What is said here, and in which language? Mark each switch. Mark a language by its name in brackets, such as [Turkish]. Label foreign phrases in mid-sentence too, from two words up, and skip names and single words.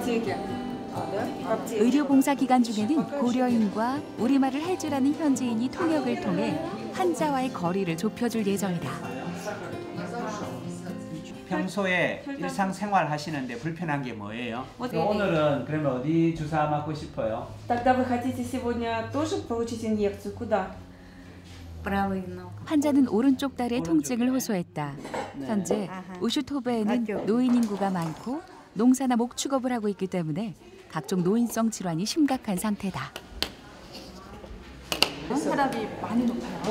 [Korean] 의료봉사 기간 중에는 고려인과 우리말을 해주라는 현지인이 통역을 통해 환자와의 거리를 좁혀줄 예정이다. 평소에 일상생활 하시는데 불편한 게 뭐예요? 오늘은 그러면 어디 주사 맞고 싶어요? [Russian] Тогда вы хотите сегодня тоже получить инъекцию? Куда? [Korean] 환자는 오른쪽 다리에 통증을 호소했다. 현재 우슈토베에는 노인 인구가 많고 농사나 목축업을 하고 있기 때문에 각종 노인성 질환이 심각한 상태다. 혈압이 많이 높아요.